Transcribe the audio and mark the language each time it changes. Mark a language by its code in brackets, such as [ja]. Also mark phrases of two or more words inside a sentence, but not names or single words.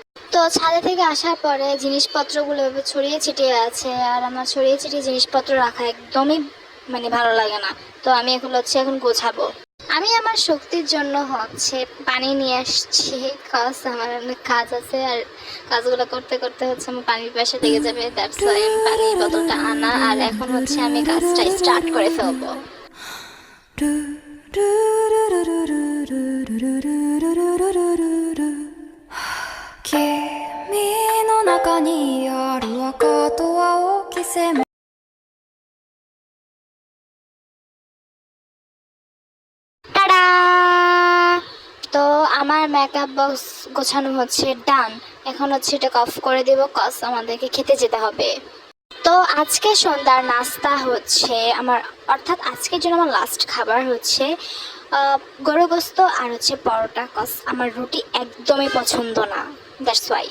[bn] তো ছাদে থেকে আসার পরে জিনিসপত্রগুলো এভাবে ছড়িয়ে ছিটিয়ে আছে, আর আমার ছড়িয়ে ছিটিয়ে জিনিসপত্র রাখা একদমই ভালো লাগে না। তো আমি এখন গোছাবো। আমি আমার শক্তির জন্য হচ্ছে পানি নিয়ে আসছি, কাজ আমার অনেক কাজ আছে, আর কাজগুলো করতে করতে হচ্ছে আমার পানির পাশে লেগে যাবে। [en] that's why [bn] আমি পানির বোতলটা আনা, আর এখন হচ্ছে আমি কাজটা স্টার্ট করে ফেলবো। [ja] 君の中にある赤と青き線 [bn] টাডা! তো আমার [en] makeup box [bn] গোছানো হচ্ছে ডান। এখন হচ্ছে এটা অফ করে দেবো, কজ আমাদেরকে খেতে যেতে হবে। তো আজকে সন্ধ্যার নাস্তা হচ্ছে আমার, অর্থাৎ আজকের জন্য আমার লাস্ট খাবার হচ্ছে গরু গোস্ত আর হচ্ছে পরোটা, কজ আমার রুটি একদমই পছন্দ না, [en] that's why.